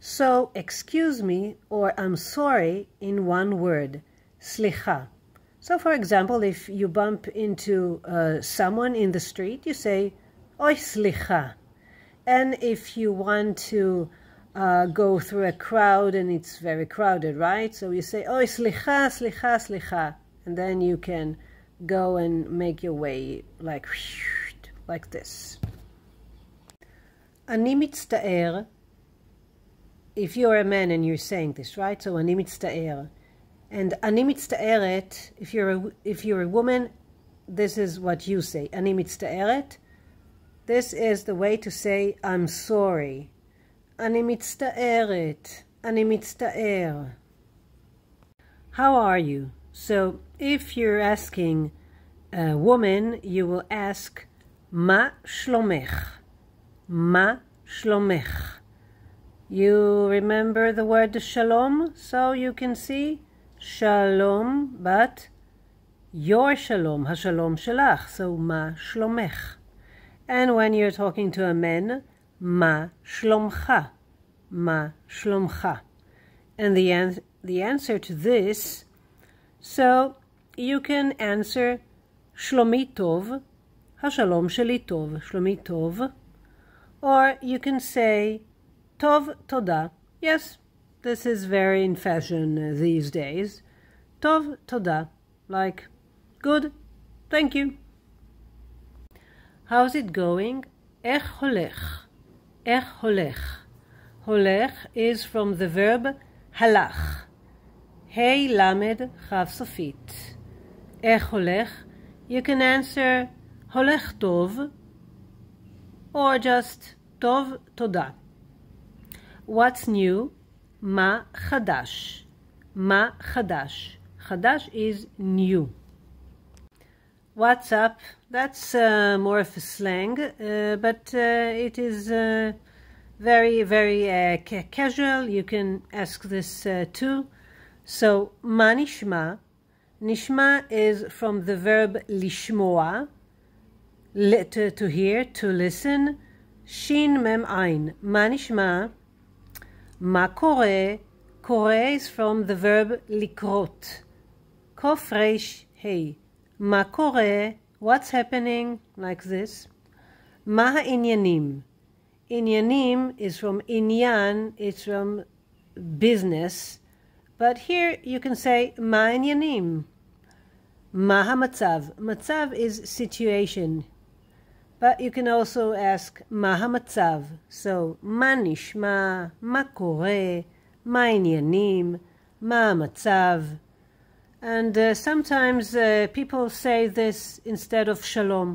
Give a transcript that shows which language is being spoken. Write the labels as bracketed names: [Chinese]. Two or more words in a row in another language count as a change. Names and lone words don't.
[English] So, excuse me or I'm sorry in one word, slicha. So, for example, if you bump into someone in the street, you say, [Hebrew] אוי סליחה. [English] And if you want to go through a crowd and it's very crowded, right? So you say, [Hebrew] אוי סליחה, סליחה, סליחה. [English] And then you can go and make your way like this. [Hebrew] אני מצטער. [English] If you're a man and you're saying this, right? [Hebrew] So אני מצטער. And אני מצטערת, [English] if you're a woman, this is what you say. [Hebrew] אני מצטערת. [English] This is the way to say I'm sorry. [Hebrew] אני מצטערת. אני מצטער. [English] How are you? So if you're asking a woman, you will ask [Hebrew] מה שלומך. מה שלומך. [English] You remember the word shalom? So you can see shalom, but your shalom, [Hebrew] השלום שלך. So מה שלומך. [English] And when you're talking to a man, [Hebrew] מה שלומך. מה שלומך. [English] And the answer to this, so you can answer [Hebrew] שלומי טוב, השלום שלי טוב, שלומי טוב. [English] Or you can say [Hebrew] טוב תודה. [English] Yes, this is very in fashion these days. [Hebrew] טוב תודה. [English] Like, good, thank you. How's it going? [Hebrew] איך הולך. איך הולך. [English] Holech is from the verb halach. [Hebrew] הא למד כף סופית. איך הולך. [English] You can answer [Hebrew] הולך טוב [English] or just [Hebrew] טוב תודה. [English] What's new? [Hebrew] מה חדש. מה חדש. [English] Chadash is new. What's up? That's more of a slang, but it is very, very casual. You can ask this too. So, [Hebrew] מה נשמע. [English] Nishma is from the verb lishmoa, to hear, to listen. [Hebrew] שין מם עין. מה נשמע. מה קורה. [English] Kore is from the verb likrot. [Hebrew] קוף ריש הא. מה קורה. [English] What's happening? Like this. [Hebrew] מה העניינים. [English] Inyanim is from inyan. It's from business. But here you can say [Hebrew] מה עניינים. מה המצב. [English] Matzav is situation. But you can also ask [Hebrew] מה המצב. So מה נשמע, מה קורה, מה עניינים, מה המצב. [English] And sometimes people say this instead of shalom.